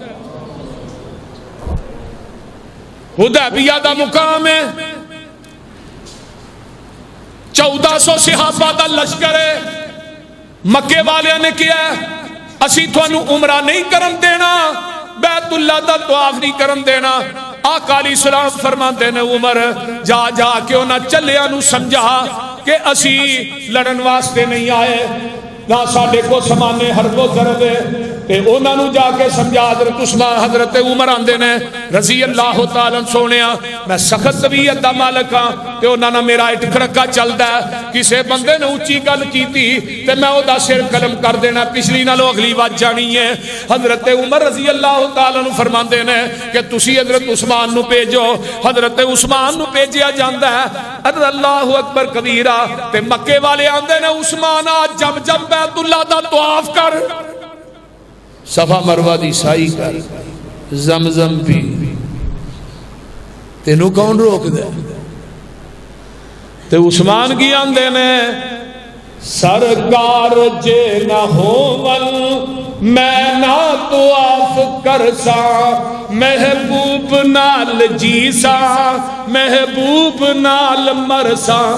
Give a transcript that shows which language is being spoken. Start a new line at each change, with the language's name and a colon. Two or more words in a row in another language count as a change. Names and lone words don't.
Punjabi: حدیبیہ دا مقام ہے 1400 صحابہ دا لشکر ہے مکے والے نے کیا ہے اسی تھانوں عمرہ نہیں کرن دینا بیت اللہ دا طواف نہیں کرن دینا آقا علیہ السلام فرماتے نے عمر جا جا کے انہاں چلیاں نو سمجھا کہ اسی لڑن واسطے نہیں آئے نہ ساڈے کو سمانے حرب و ضرب ہے تے انہاں نو جا کے سمجھا حضرت عثمان حضرت عمر آندے نے
Arabic: رضی اللہ تعالی
Punjabi: سونیا میں سخت طبیعت دا مالک ہاں تے انہاں نے میرا اٹھ کھڑکا چلدا ہے کسے بندے نے اونچی گل کیتی تے میں او دا سر قلم کر دینا پچھلی نالوں اگلی بات جانی ہے حضرت عمر
Arabic: رضی اللہ تعالی عنہ
Punjabi: فرماندے نے کہ تسی حضرت عثمان نو بھیجو حضرت عثمان نو بھیجیا جاندا ہے
Arabic: اللہ اکبر کبیرہ
Punjabi: تے مکے والے آندے نے عثمان جب جب بیت اللہ دا طواف کر صفا مروہ دی سائی کر زمزم پی تینوں کون روک دے تے عثمان کی آندے نے سرکار جے نہ ہوون میں نہ طواف کرسا محبوب نال جیسا محبوب نال مرسا